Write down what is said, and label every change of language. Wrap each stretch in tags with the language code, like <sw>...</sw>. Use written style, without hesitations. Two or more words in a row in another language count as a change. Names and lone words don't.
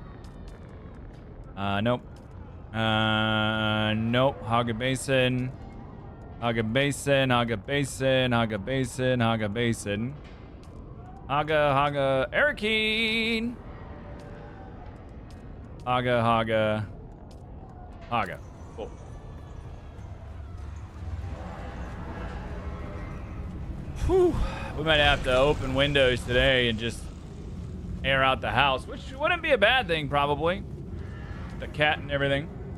<en>Nope. Nope. Haga Basin. Haga Basin, Haga Basin, Haga Basin, Haga Basin. Haga, Arakeen. Haga. Cool. Whew. We might have to open windows today and just air out the house, which wouldn't be a bad thing, probably. The cat and everything.</en>